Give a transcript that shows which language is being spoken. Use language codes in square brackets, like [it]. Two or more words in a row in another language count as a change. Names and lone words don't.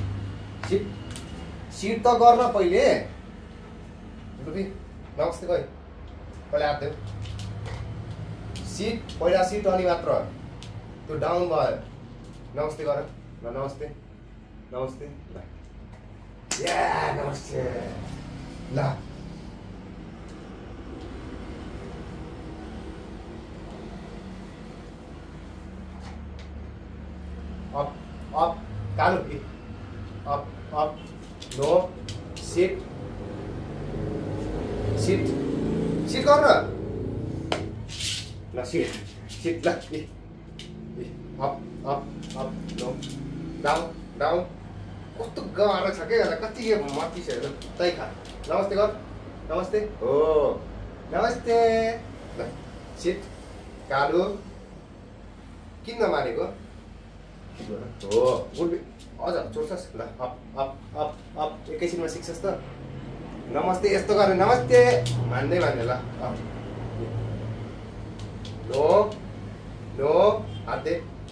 [ne] सिट त गर्न पहिले लुबी नमस्ते गयो पहिला हात देऊ सिट पहिला सिट अनि मात्र त्यो डाउन भयो नमस्ते गर ल नमस्ते ल Yeah, namaste. [en] La. Up, kalu. Up. No. Sit. [ne] Kau na. [en] La sit la. Up. No. Down. [ne] कस्तो गाह्रो छ के कति मती छ तै खा नमस्ते गर नमस्ते हो नमस्ते ल सिट कालो किन नमानेको हो गुड अझ चोर्छस् ल अप एकैछिनमा सिक्छस् त नमस्ते यस्तो गरे नमस्ते मान्दै ल नो हात दे